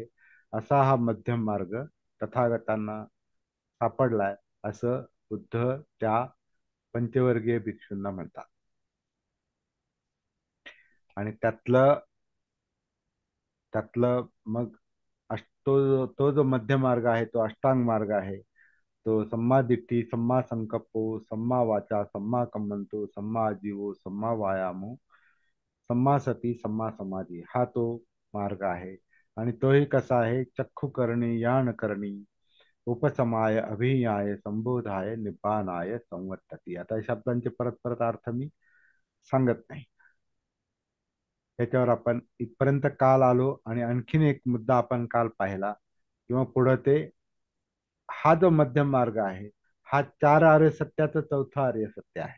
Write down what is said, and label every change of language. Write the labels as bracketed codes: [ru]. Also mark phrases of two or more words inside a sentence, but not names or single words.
[mr] असा हा मध्यम मार्ग तथागतांना सापडलाय, असं बुद्ध त्या पंचवर्गीय भिक्षूंना म्हणतात. आणि त्यातलं त्यातलं मग तो जो मध्य मार्ग आहे तो अष्टांग मार्ग आहे. [pi] तो सम्मा दिट्ठी, सम्मा संकप्पो, सम्मा वाचा, सम्मा कम्मंतो, सम्मा आजीवो, सम्मा वायामो, सम्मा सती, सम्मा समाधी, [mr] हा तो मार्ग आहे. आणि तोही कसा आहे? [pi] चक्षु करणी, यान करणी, उपसमाय, अभियाय, संबोधाय, निब्बाणाय, संवर्तती. [mr] आता या शब्दांचे परत परत अर्थ मी सांगत नाही. त्याच्यावर आपण इथपर्यंत काल आलो आणि आणखीन एक मुद्दा आपण काल पाहिला किंवा पुढं ते हा जो मध्यम मार्ग आहे हा चार आर्य सत्याचं चौथं आर्य सत्य आहे.